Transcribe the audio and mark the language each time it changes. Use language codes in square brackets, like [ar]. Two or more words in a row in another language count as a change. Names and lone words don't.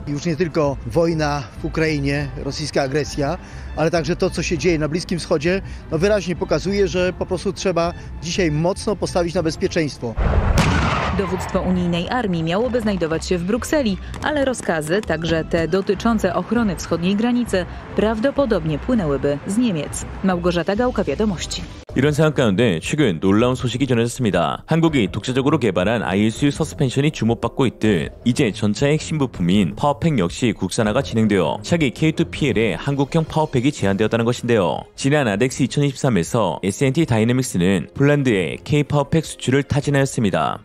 [pl] Już nie tylko wojna w Ukrainie, rosyjska agresja, ale także to, co się dzieje na Bliskim Wschodzie, wyraźnie pokazuje, że po prostu trzeba dzisiaj mocno postawić na bezpieczeństwo. Dowództwo unijnej armii miałoby znajdować się w Brukseli, ale rozkazy, także te dotyczące ochrony wschodniej granicy, prawdopodobnie płynęłyby z Niemiec. Małgorzata Gałka, Wiadomości. [ko] 이런 상황 가운데 최근 놀라운 소식이 전해졌습니다. 한국이 독자적으로 개발한 ISU 서스펜션이 주목받고 있듯 이제 전차의 핵심 부품인 파워팩 역시 국산화가 진행되어 차기 K2PL에 한국형 파워팩이 제한되었다는 것인데요. 지난 아덱스 2023에서 S&T 다이내믹스는 폴란드의 K-파워팩 수출을 타진하였습니다.